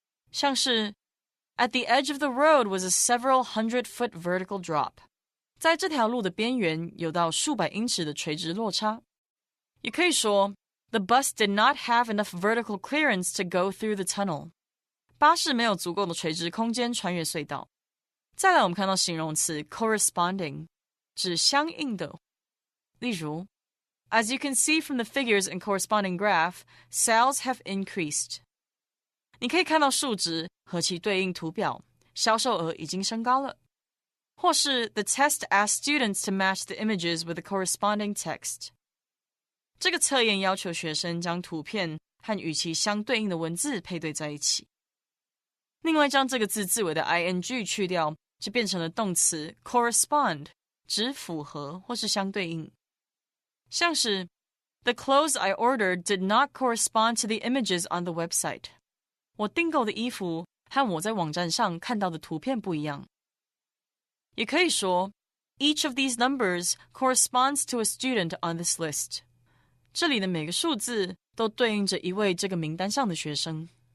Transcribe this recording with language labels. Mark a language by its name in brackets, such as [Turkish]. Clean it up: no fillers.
[Chinese] 像是 [English] At the edge of the road was a several 100-foot vertical drop. [Chinese] 在这条路的边缘有到数百英尺的垂直落差。也可以说 [English] The bus did not have enough vertical clearance to go through the tunnel. [Chinese] 巴士没有足够的垂直空间穿越隧道。再来我们看到形容词 corresponding, 指相应的。例如 [English] As you can see from the figures in corresponding graph, sales have increased. [Chinese] 你可以看到数值和其对应图表，销售额已经升高了。或是 [English] The test asked students to match the images with the corresponding text. [Chinese] 这个测验要求学生将图片和与其相对应的文字配对在一起。另外将这个字字尾的 ing 去掉，就变成了动词 correspond, 指符合或是相对应。像是 [English] The clothes I ordered did not correspond to the images on the website. [Chinese] 我订购的衣服和我在网站上看到的图片不一样。也可以说 [English] Each of these numbers corresponds to a student on this list. [Chinese] 这里的每个数字都对应着一位这个名单上的学生。